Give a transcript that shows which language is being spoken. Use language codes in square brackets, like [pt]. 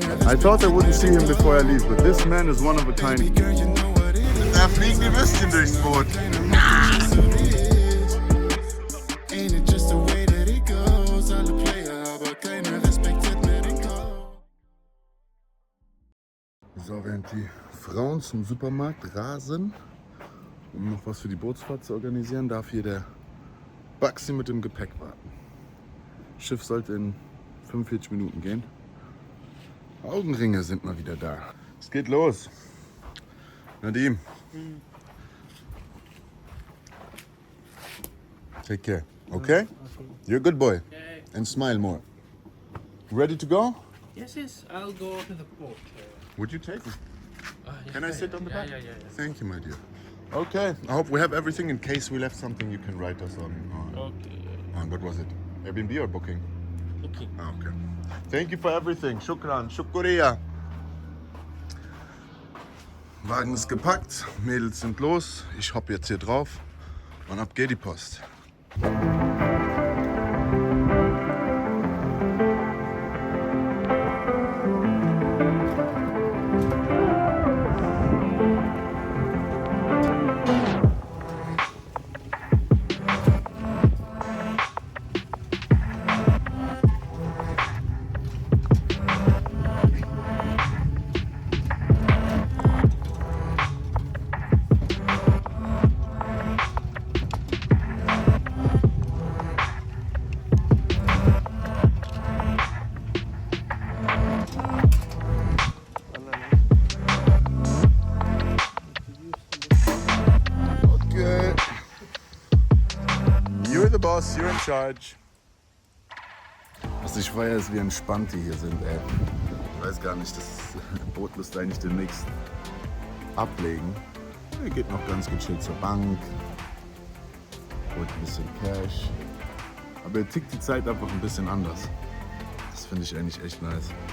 [en] I thought I wouldn't see him before I leave, but this man is one of a kind. [de] Da fliegen die Würstchen durchs Boot. So, während die Frauen zum Supermarkt rasen, um noch was für die Bootsfahrt zu organisieren, darf hier der Baxi mit dem Gepäck warten. Das Schiff sollte in 45 Minuten gehen. Augenringe sind mal wieder da. Es geht los. Nadim. [en] Take care, okay? You're a good boy. And smile more. Ready to go? Yes, I'll go to the port. Would you take me? Yeah, Can I sit on the back? Yeah. Thank you, my dear. Okay, I hope we have everything in case we left something you can write us on. Okay. What was it? Airbnb or booking? Okay. Okay. Thank you for everything. [ar] Shukran. Shukuriya. [de] Wagen ist gepackt, Mädels sind los. Ich hopp jetzt hier drauf und ab geht die Post. [en] You're the boss, you're in charge. [de] Also ich feiere es, wie entspannt die hier sind, ey. Ich weiß gar nicht, das Boot müsste eigentlich demnächst ablegen. Er geht noch ganz gechillt zur Bank, holt ein bisschen Cash. Aber er tickt die Zeit einfach ein bisschen anders. Das finde ich eigentlich echt nice.